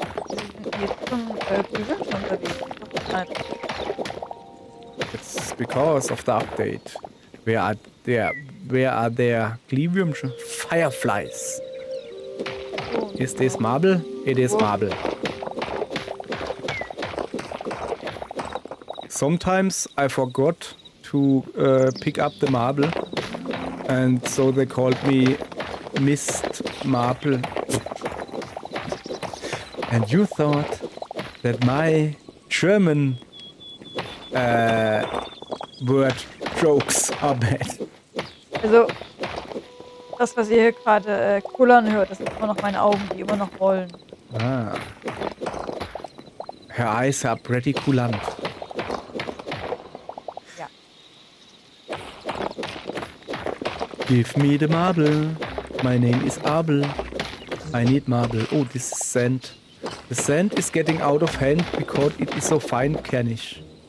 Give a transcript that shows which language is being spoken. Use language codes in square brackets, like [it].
[de] Wir sind jetzt zum Bügeln schon unterwegs. Nein. [en] It's because of the update. Where are there Glevium fireflies? Is this marble? It is marble. Sometimes I forgot to pick up the marble, and so they called me Mist Marble. And you thought that my German word jokes are bad. [de] Also, das, was ihr hier gerade kullern hört, das sind immer noch meine Augen, die immer noch rollen. Ah. [en] Her eyes are pretty coolant. [de] Ja. [en] Give me the marble. My name is Abel. I need marble. Oh, this is sand. The sand is getting out of hand because it is so fine kernig.